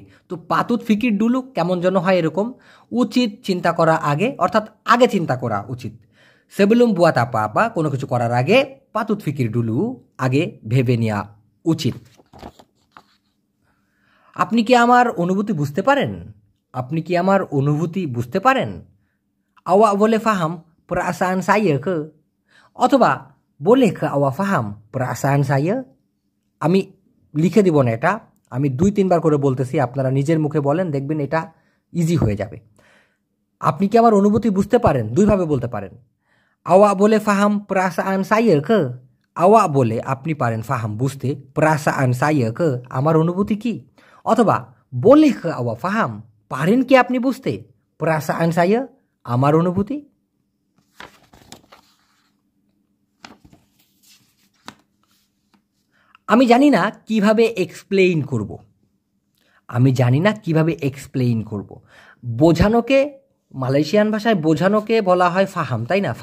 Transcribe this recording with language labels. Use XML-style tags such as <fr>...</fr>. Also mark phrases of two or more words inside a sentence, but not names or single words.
<bn>তো</bn> <ms>patut fikir dulu</ms> <bn>কেমন যেন হয় এরকম, উচিত চিন্তা করা আগে, অর্থাৎ আগে চিন্তা করা উচিত।</bn> <ms>sebelum buat apa apa</ms> <bn>কোনো কিছু করার আগে,</bn> <ms>patut fikir dulu</ms> <bn>আগে ভেবে নেওয়া উচিত। আপনি কি আমার অনুভূতি বুঝতে পারেন? আপনি কি আমার অনুভূতি বুঝতে পারেন?</bn> <ms>Awak boleh faham perasaan saya ke? অথবা boleh ke awak faham perasaan saya?</ms> <bn>আমি লিখে দিব না এটা, আমি 2-3 বার করে বলতেছি, আপনারা নিজের মুখে বলেন, দেখবেন এটা ইজি হয়ে যাবে। আপনি কি আমার অনুভূতি বুঝতে পারেন? 2 ভাবে বলতে পারেন।</bn> <ms>Awak boleh faham perasaan saya ke? Awak boleh</ms> <bn>আপনি পারেন</bn> <ms>ফাহাম বুঝতে, perasaan saya ke</ms> <bn>আমার অনুভূতি কি, অথবা</bn> <ms>boleh ke awak faham</ms> <bn>পারেন কি আপনি বুঝতে</bn> <ms>perasaan saya</ms> <bn>আমার অনুভূতি। আমি জানি না কিভাবে এক্সপ্লেইন করব, আমি জানি না কিভাবে এক্সপ্লেইন করব। বোঝানোকে মালয়েশিয়ান ভাষায় বোঝানোকে বলা হয় ফাহাম, তাই না?</bn>